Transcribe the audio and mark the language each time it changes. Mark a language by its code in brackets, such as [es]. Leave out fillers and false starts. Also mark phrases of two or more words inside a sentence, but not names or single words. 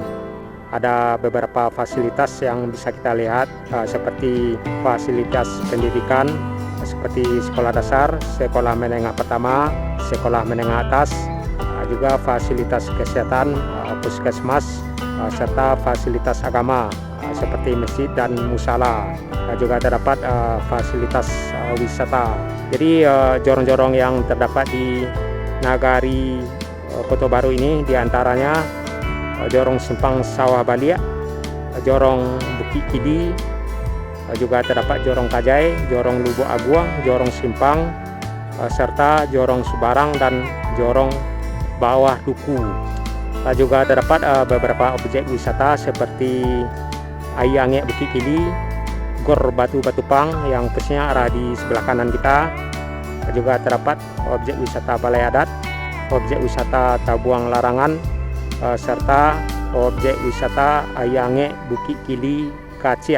[id] Ada beberapa fasilitas yang bisa kita lihat seperti fasilitas pendidikan seperti sekolah dasar, sekolah menengah pertama, sekolah menengah atas, juga fasilitas kesehatan, puskesmas, serta fasilitas agama seperti masjid dan musala. Juga terdapat fasilitas wisata. Jadi jorong-jorong yang terdapat di Nagari Kota Baru ini diantaranya jorong Simpang Sawah Balia, jorong Bukit Kidi, juga terdapat jorong Kajai, jorong Lubuk Aguang, jorong Simpang, serta jorong Subarang dan jorong Bawah Duku. Juga terdapat beberapa objek wisata seperti Ayange Bukit Kidi, Gor Batu Batupang yang posisinya arah di sebelah kanan kita. Juga terdapat objek wisata Balai Adat, objek wisata Tabuang Larangan, serta objek wisata Ayange Bukit Kili Kacia.